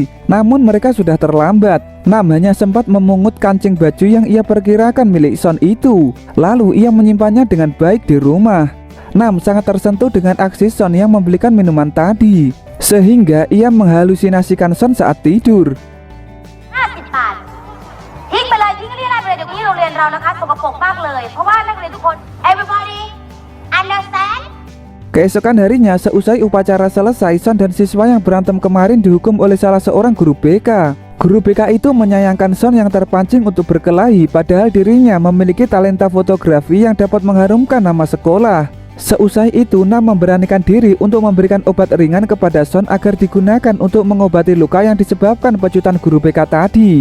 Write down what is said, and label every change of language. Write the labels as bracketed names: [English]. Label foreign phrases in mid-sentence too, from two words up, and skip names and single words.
[Indonesian] Namun mereka sudah terlambat. Nam hanya sempat memungut kancing baju yang ia perkirakan milik Son itu. Lalu ia menyimpannya dengan baik di rumah. Nam sangat tersentuh dengan aksi Son yang membelikan minuman tadi, sehingga ia menghalusinasikan Son saat tidur. [Thai] 50 บาททิ้งไปเลยทิ้งเรียนอะไรไปเลยเดี๋ยวนี้โรงเรียนเรานะคะสกปรกมากเลยเพราะว่านักเรียนทุกคน [English] everybody understand. [Indonesian] Keesokan harinya seusai upacara selesai, Son dan siswa yang berantem kemarin dihukum oleh salah seorang guru BK. Guru BK itu menyayangkan Son yang terpancing untuk berkelahi, padahal dirinya memiliki talenta fotografi yang dapat mengharumkan nama sekolah. Seusai itu, Nam memberanikan diri untuk memberikan obat ringan kepada Son agar digunakan untuk mengobati luka yang disebabkan pecutan guru BK tadi.